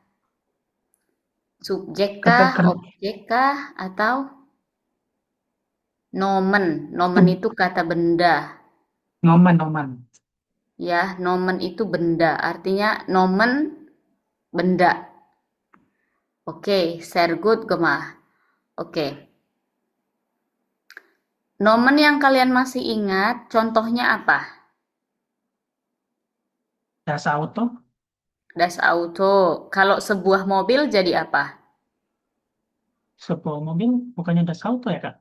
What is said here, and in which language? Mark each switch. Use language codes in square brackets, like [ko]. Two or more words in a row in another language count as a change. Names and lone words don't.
[id] Subjek Kata kah, ker, objek kah, atau nomen? Nomen itu itu kata benda. nomen, nomen. Ya, nomen itu benda. Artinya nomen benda. Oke, [de] sehr gut gemacht. [id] Oke. Nomen yang kalian masih ingat, contohnya apa? [de] Das Auto, Das Auto. [id] Kalau sebuah mobil jadi apa? sebuah mobil, bukannya [de] das Auto [id] ya, Kak?